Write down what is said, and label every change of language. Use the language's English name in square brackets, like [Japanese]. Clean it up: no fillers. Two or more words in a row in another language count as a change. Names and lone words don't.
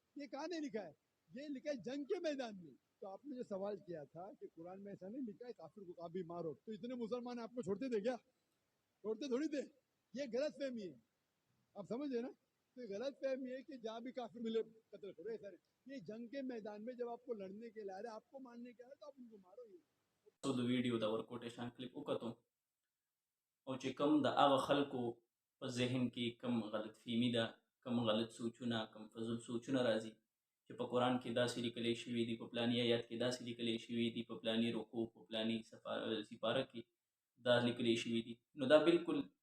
[Hindi] ये कहाँ नहीं लिखा है, ये लिखा है जंग के मैदान में. तो आपने जो सवाल किया था कि कुरान में ऐसा नहीं लिखा है काफिर को कभी मारो, तो इतने मुसलमान आपको छोड़ते थे क्या, छोड़ते थोड़ी थे. ये गलत फहमी है, आप समझे ना. तो ये गलत फहमी है कि जहाँ भी काफिर मिले कत्ल करो. ऐसा नहीं, ये जंग के मैदान में जब आपको लड़ने के लिए आ रहे, आपको मारने के आ रहे, तो आप उनको मारो. ये [Pashto] So د ویډیو د ورکوټیشن کلیپ وکتو او چې کوم د هغه خلکو په ذهن کې کوم غلط فهمي ده، کوم غلط سوچونه، کوم فضول سوچونه راځي چې په قرآن کې داسې لیکلی شوي دي، په پلاني آیات کې داسې لیکلی شوي دي، په پلاني رکوع، په پلاني سپاره کې دا لیکلی شوي دي، نو دا بالکل